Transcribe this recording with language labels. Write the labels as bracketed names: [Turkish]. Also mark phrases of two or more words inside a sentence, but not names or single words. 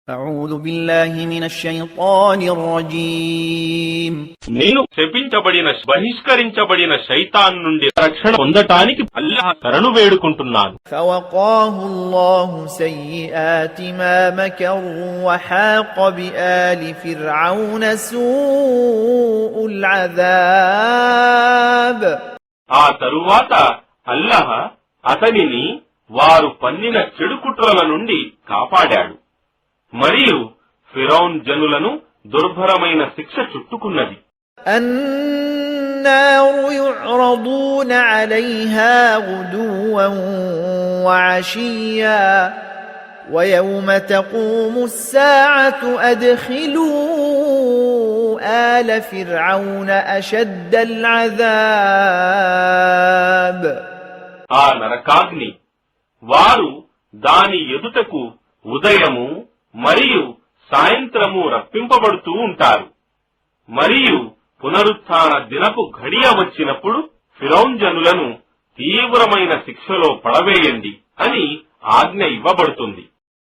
[Arabic] أعوذ بالله من الشيطان الرجيم [Telugu] నేను శపించబడిన బహిష్కరించబడిన శైతాన్ నుండి రక్షణ పొందటానికి అల్లాహ్ శరణు వేడుకుంటున్నాను. [Arabic] فوقاه الله سيئات ما مكروا وحاق بآل فرعون سوء العذاب. [Telugu] ఆ తరువాత అల్లాహ్ అతనిని వారు పన్నిన చెడుకుట్రల నుండి కాపాడాడు మరియు ఫిరౌన్ జనులను దుర్భరమైన శిక్ష చుట్టుకున్నది. [Arabic] النار يعرضون عليها غدوا وعشيا ويوم تقوم الساعة أدخلوا آل فرعون أشد العذاب. [Telugu] ఆ నరకాగ్ని వారు దాని ఎదుటకు ఉదయము మరియు సాయంత్రము రప్పింపబడుతూ ఉంటారు మరియు పునరుత్థాన దినపు ఘడియ వచ్చినప్పుడు ఫిరౌన్ జనులను తీవ్రమైన శిక్షలో పడవేయండి అని ఆజ్ఞ ఇవ్వబడుతుంది.